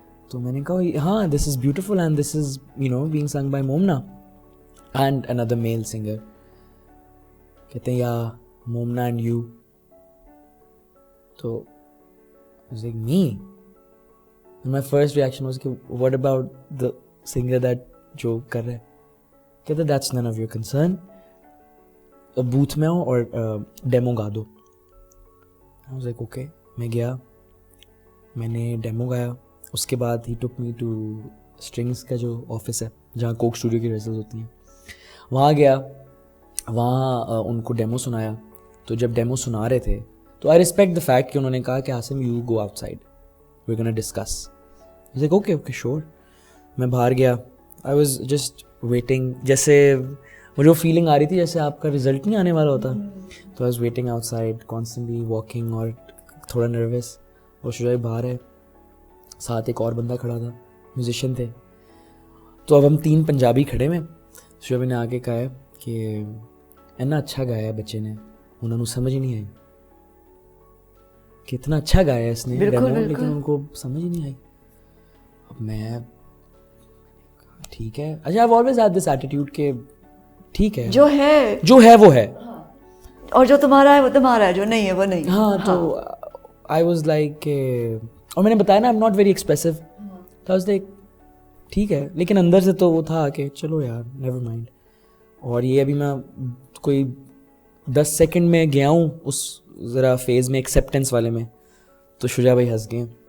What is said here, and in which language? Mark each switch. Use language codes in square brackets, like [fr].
[ur] تو میں نے کہا ہاں [en] this is beautiful and this is being sung by Momna and another male singer. [ur] کہتے ہیں یا Momna [en] and you. تو I was like me. And my first reaction was what about the singer that [ur] جو کر رہے. [en] کہتے that's none of your concern. [ur] Both میں ہوں اور demo God do. [en] I was like okay. [ur] میں گیا، میں نے ڈیمو گایا. اس کے بعد [en] he took me to [ur] Strings کا جو آفس ہے جہاں کوک اسٹوڈیو کی ریہرسلز ہوتی ہیں، وہاں گیا. وہاں ان کو ڈیمو سنایا. تو جب ڈیمو سنا رہے تھے تو [en] I respect the fact [ur] کہ انہوں نے کہا کہ Asim [en] You go outside, we gonna discuss. Like okay okay sure. [ur] میں باہر گیا. [en] I was just waiting. [ur] جیسے مجھے وہ فیلنگ آ رہی تھی جیسے آپ کا رزلٹ نہیں آنے والا ہوتا. [en] تو I was waiting outside constantly walking [ur] اور تھوڑا [en] Nervous. [ur] اور شجاع باہر ہے، ساتھ ایک اور بندہ کھڑا تھا، میوزیشین تھے. تو اب ہم 3 پنجابی کھڑے میں. شعیب نے آ کے کہا ہے کہ اتنا اچھا گایا ہے بچے نے، انہوں نے سمجھ ہی نہیں آئی کہ اتنا اچھا گایا ہے اس نے ڈیمو، لیکن ان کو سمجھ ہی نہیں آئی. اب میں ٹھیک ہے. [en] اچھا I've always had this attitude [ur] کہ ٹھیک ہے جو ہے وہ ہے، اور جو تمہارا ہے وہ تمہارا ہے، جو نہیں ہے وہ نہیں. ہاں تو [en] I was like [ur] اور میں نے بتایا نا [en] I'm not very expressive. [ur] تو [en] I was like [ur] ٹھیک ہے، لیکن اندر سے تو وہ تھا کہ چلو یار [en] Never mind. [ur] اور یہ ابھی میں کوئی 10 سیکنڈ میں گیا ہوں اس ذرا فیز میں، ایکسیپٹنس والے میں. تو شجاع بھائی ہنس گئے.